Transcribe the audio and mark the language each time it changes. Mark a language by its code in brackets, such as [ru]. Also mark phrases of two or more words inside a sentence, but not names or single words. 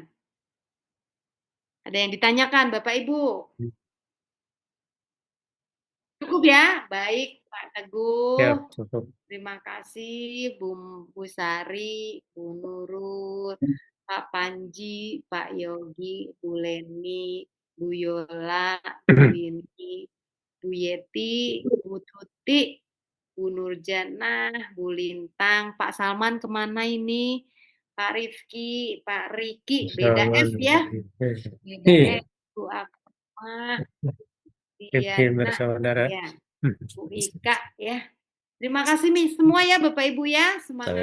[id] Ada yang ditanyakan Bapak Ibu? Cukup ya? Baik Pak Ya, Teguh. cukup. Terima kasih Bu Sari, Bu Nurul, Pak Panji, Pak Yogi, Bu Leni, Bu Yola, Bu Winti, Bu Yeti, Bu Tuti, Bu Nurjanah, Bu Lintang, Pak Salman kemana ini? Pak Rifki, Pak Riki, beda F ya? Beda Iya, F, Bu Akmah, Rifki Diana, bersaudara. ya, Bu Ika, ya. Terima kasih semua ya Bapak Ibu ya, semangat.